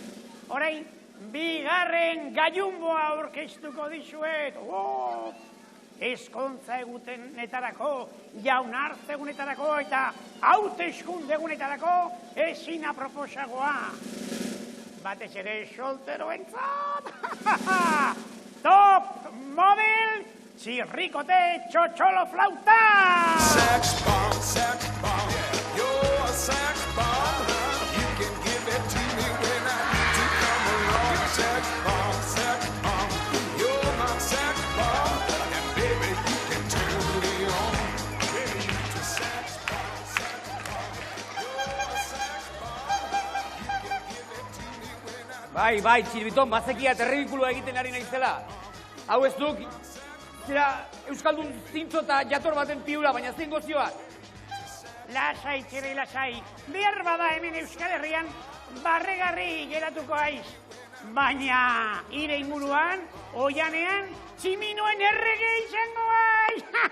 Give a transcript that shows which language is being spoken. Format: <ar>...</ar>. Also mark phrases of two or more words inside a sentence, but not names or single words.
<eu>Orain, bigarren gaiumboa aurkeztuko dizuet. eskontza egunetarako, jaunartze egunetarako eta hauteskunde egunetarako ezin aproposagoa. Batez ere solteroentzat.</eu> <en>Top model,</en> <eu>txirrikote txotxolo flauta!</eu> <en>Sex bomb, you're a sex bomb. You can give it to me when I need to come along. Sex bomb, you're my sex bomb. And baby, you can turn me on. Baby, you're a sex bomb, you're a sex bomb. You can give it to me when I</en> <eu>Bai, Txiribiton, bazekia terribikulua egiten ari naizela. Hau ez duk, zera, Euskaldun zintzo eta jator baten piura, baina zein gozioak. Lasai, Txirri, lasai. Behar bada hemen Euskal Herrian barregarri geratuko aiz. Baina, ire inguruan, oianean, tximinoen errege izango aiz.</eu>